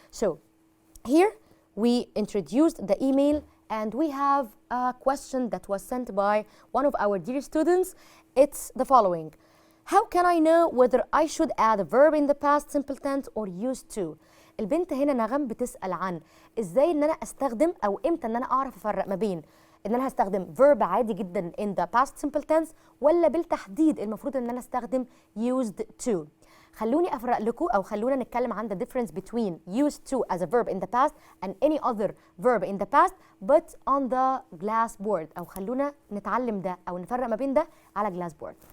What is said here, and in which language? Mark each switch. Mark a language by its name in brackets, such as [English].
[English] So here we introduced the email and we have a question that was sent by one of our dear students. It's the following. How can I know whether I should add a verb in the past simple tense or used to? [Arabic] البنت هنا نغم بتسأل عن ازاي ان انا استخدم او امتى ان انا اعرف افرق ما بين ان انا هستخدم verb عادي جدا [English] in the past simple tense [Arabic] ولا بالتحديد المفروض ان انا استخدم used to. خلوني افرق لكم او خلونا نتكلم عن [English] the difference between used to as a verb in the past and any other verb in the past but on the glass board. [Arabic] او خلونا نتعلم ده او نفرق ما بين ده على glass board.